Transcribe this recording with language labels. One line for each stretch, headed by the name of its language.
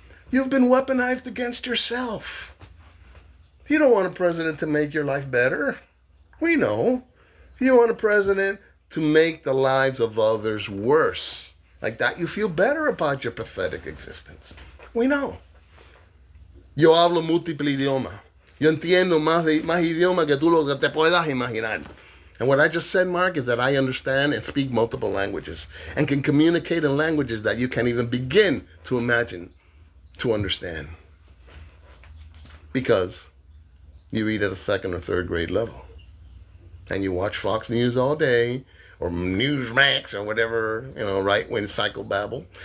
English: You've been weaponized against yourself. You don't want a president to make your life better. We know. You want a president to make the lives of others worse. Like that, you feel better about your pathetic existence. We know.
Spanish: Yo hablo múltiple idioma. Yo entiendo más idioma que tú lo que te puedas imaginar.
English: And what I just said, Mark, is that I understand and speak multiple languages and can communicate in languages that you can't even begin to imagine to understand. Because you read at a second or third grade level. And you watch Fox News all day, or Newsmax, or whatever, right-wing psychobabble.